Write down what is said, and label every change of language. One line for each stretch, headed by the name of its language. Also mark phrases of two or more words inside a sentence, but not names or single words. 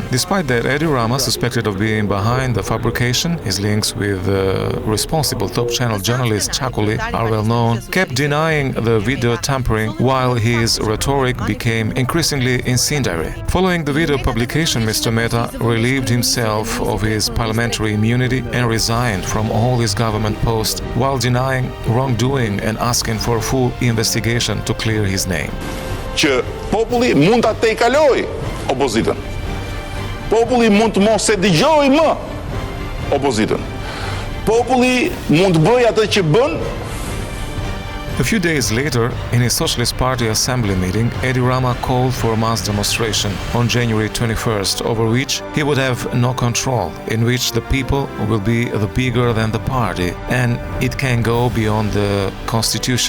English: Despite that, Edi Rama, suspected of being behind the fabrication, his links with the responsible Top Channel journalist Chakuli are well known, kept denying the video tampering while his rhetoric became increasingly incendiary. Following the video publication, Mr. Meta relieved himself of his parliamentary immunity and resigned from all his government posts while denying wrongdoing and asking for a full investigation to clear his name.
Albanian: Që populli mund ta tejkaloj opozitën. Populli mund të mos e dëgjojë më opozitën. Populli mund të bëjë atë që bën.
English: A few days later, in his Socialist Party assembly meeting, Edi Rama called for a mass demonstration on January 21st, over which he would have no control, in which the people will be the bigger than the party, and it can go beyond the constitution.